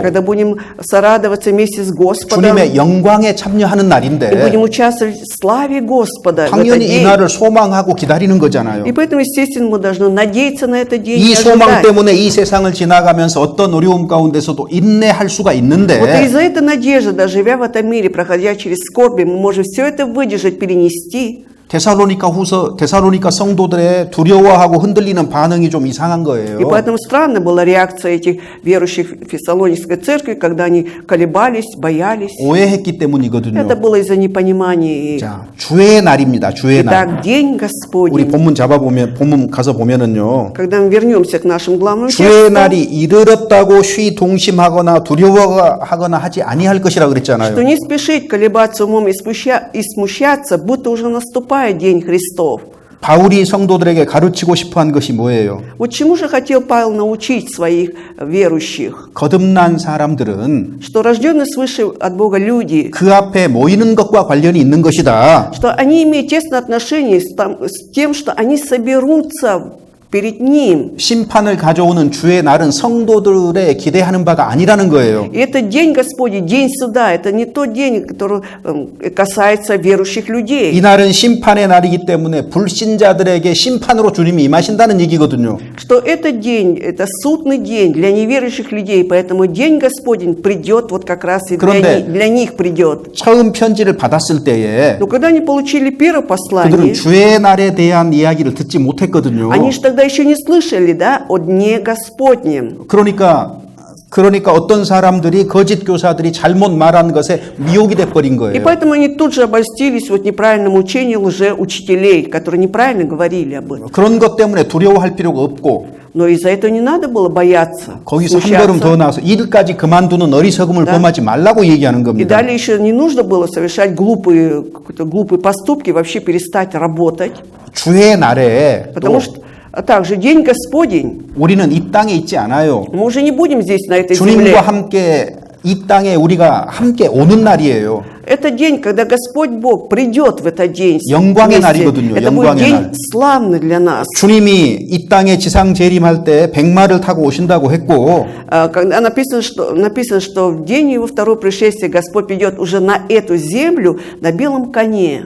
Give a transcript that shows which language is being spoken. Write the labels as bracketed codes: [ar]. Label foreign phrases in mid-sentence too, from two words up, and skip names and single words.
[ru] Когда будем сорадоваться вместе с Господом [ko] 주님의 영광에 참여하는 [ru] и [ko] 날인데 [ru] будем участвовать в славе Господа в этот [ko] 당연히 이 [ru] день. [ko] 날을 소망하고 기다리는 거잖아요. [ru] И поэтому, естественно, мы должны надеяться на этот день и [ko] 이 소망 [ru] ожидать. [ko] 때문에 이 세상을 지나가면서 어떤 어려움 가운데서도 인내할 수가 [ru] Вот [ko] 있는데 [ru] из-за этой надежды, да, живя в этом мире, проходя через скорби, мы можем все это выдержать, перенести. [ko] 데살로니가 성도들의 두려워하고 흔들리는 반응이 좀 이상한 [ru] И [ko] 거예요. [ru] поэтому странная была реакция этих верующих в Фессалоникской церкви, когда они колебались, боялись. [ko] 오해했기 때문이거든요. [ru] Это было из-за непонимания. [ko] 자, 주의 날입니다. 주의 날. [ru] Итак, день [ko] 우리 [ru] Господень. [ko] 본문 가서 보면은요. [ru] Когда мы вернемся к нашим главным [ko] 주의 [ru] текстам, [ko] 날이 이르렀다고 동심하거나 두려워하거나 하지 아니할 것이라 [ru] что [ko] 그랬잖아요. [ru] не спешить колебаться умом и смущаться, будто уже наступает день Христов. [ko] 바울이 성도들에게 가르치고 싶어 한 것이 뭐예요? [ru] Вот чему же хотел Павел научить своих верующих? [ko] 거듭난 사람들은 [ru] Что рожденные свыше от Бога люди, [ko] 그 앞에 모이는 것과 관련이 있는 것이다. [ru] что они имеют тесное отношение с тем, что они соберутся перед Ним. [ko] 심판을 가져오는 주의 날은 성도들의 기대하는 바가 아니라는 거예요. [ru] И это день Господень, день суда, это не тот день, который касается верующих [ko] 이 [ru] людей. [ko] 날은 심판의 날이기 때문에 불신자들에게 심판으로 주님이 임하신다는 얘기거든요. [ru] Что этот день, это судный день для неверующих людей, поэтому день Господень придет вот как раз и [ko] 그런데 [ru] для них придет. [ko] 처음 편지를 받았을 때에 [ru] Но когда они получили первое [ko] 그들은 [ru] послание, [ko] 주의 날에 대한 이야기를 듣지 못했거든요. [ru] они же тогда еще не слышали, да, о Дне Господнем. [ko] 그러니까 어떤 사람들이 거짓 교사들이 잘못 말한 것에 미혹이 돼 버린 [ru] И [ko] 거예요. [ru] поэтому они тут же обольстились вот неправильному учению лжеучителей, которые неправильно говорили об этом. [ko] 그런 것 때문에 두려워할 필요가 없고 [ru] Но из-за этого не надо было бояться, [ko] 거기서 한 걸음 더 [ru] смущаться. [ko] 나아서 일까지 그만두는 어리석음을 범하지 말라고 얘기하는 [ru] И [ko] 겁니다. [ru] далее еще не нужно было совершать глупые поступки, вообще перестать работать. [ko] 주의 날에 또 [ru] Потому что также День Господень, [ko] 우리는 이 땅에 있지 않아요. [ru] мы уже не будем здесь, на этой [ko] 주님과 [ru] земле. [ko] 함께 이 땅에 우리가 함께 오는 날이에요. [ru] Это день, когда Господь Бог придет в этот день. [ko] 영광의 [ru] вместе. [ko] 날이거든요, [ru] Это будет [ko] 영광의 [ru] день [ko] 날. [ru] славный для нас. [ko] 주님이 이 땅에 지상 재림할 때 백마를 타고 오신다고 했고 [ru] Когда написано, что в день его второго пришествия Господь придет уже на эту землю на белом коне.